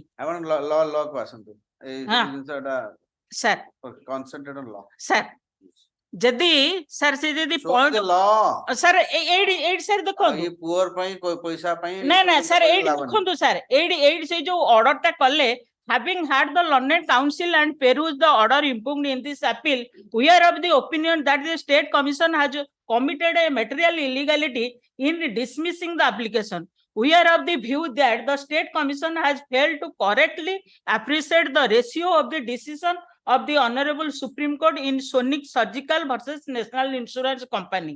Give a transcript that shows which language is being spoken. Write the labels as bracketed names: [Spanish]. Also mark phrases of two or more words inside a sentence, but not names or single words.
[Odia] ଆପଣ ଲ କୁ ଆସନ୍ତୁ ଏଇ ହଁ। ଜିନିଷଟା ସାର୍ [English] concentrate on law [Odia] ସାର୍ ଯଦି ସାର୍ ସେ ଯଦି ପଏଣ୍ଟ ଲ ସାର୍ ଏଇଠି ସାର୍ ଦେଖନ୍ତୁ ଇଏ ପୁଅର ପାଇଁ ପଇସା ପାଇଁ ନା ସାର୍ ଏଇଠି ଦେଖନ୍ତୁ ସାର୍ ଏଇଠି ସେଇ ଯୋଉ ଅର୍ଡର ଟା କଲେ [English] having had the learned council and perused the order impugned in this appeal, we are of the opinion that the state commission has committed a material illegality in dismissing the application. We are of the view that the State Commission has failed to correctly appreciate the ratio of the decision of the Honorable Supreme Court in Sonic Surgical versus National Insurance Company.